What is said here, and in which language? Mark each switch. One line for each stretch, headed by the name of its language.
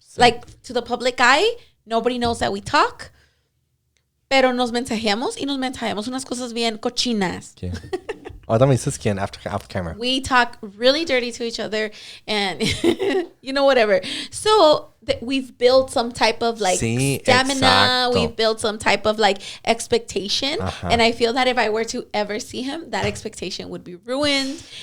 English: Like, to the public eye, nobody knows that we talk.
Spanish: Pero nos mensajeamos unas cosas bien cochinas. Yeah. Ahora me dices quién
English: after camera. We talk really dirty to each other and, whatever. So we've built some type of like stamina.
Spanish: Exacto.
English: We've built some type of like expectation. And I feel that if I were to ever see him, that expectation would be ruined.